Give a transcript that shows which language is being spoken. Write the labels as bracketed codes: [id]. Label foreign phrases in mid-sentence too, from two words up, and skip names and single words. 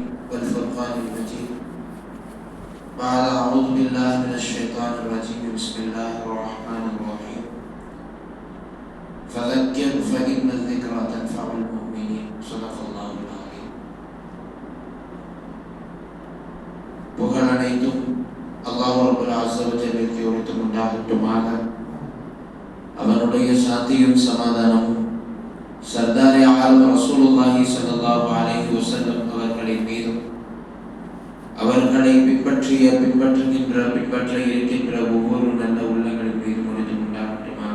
[ar] والفرقان المجيد. بعد أعوذ بالله من الشيطان الرجيم. بسم الله الرحمن الرحيم. فذكر فإن الذكرى تنفع المؤمنين. صدق الله العظيم. [ta] புகழ் அனைத்தும் அல்லாஹ் [ar] رب عز وجل [ta] உண்டாகட்டுமாக. அவனுடைய சாந்தியும் சமாதானமும் [ur] سردارِ عالم [ar] رسول الله صلى الله عليه وسلم [ta] அவர்களின் மீதும் அவர்களை பின்பற்ற இருக்கின்ற ஒவ்வொரு நல்ல உள்ளங்களின் மீதும் உண்டாகட்டுமாக.